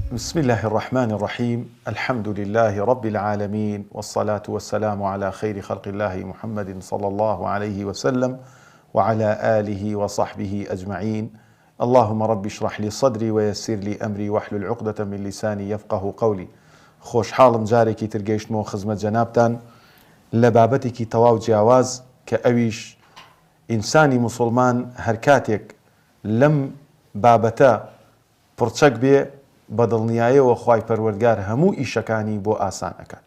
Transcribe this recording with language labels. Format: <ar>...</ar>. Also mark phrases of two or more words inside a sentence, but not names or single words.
<ar>بسم الله الرحمن الرحيم. الحمد لله رب العالمين، والصلاة والسلام على خير خلق الله محمد صلى الله عليه وسلم وعلى آله وصحبه أجمعين. اللهم رب اشرح لي صدري ويسر لي أمري واحلل عقدة من لساني يفقه قولي.</ar> <ckb>خوش حالم جارێکی ترگەیشتمەوە خزمەت جەنابتان لە بابەتێکی تەواو جیاواز کە ئەویش ئینسانی موسڵمان هەر کاتێک لەم بابەتە پڕچەک بێ بە دڵنیاییەوە خوای پەروەردگار هەموو ئیشەکانی بۆ ئاسانەکات.</ckb>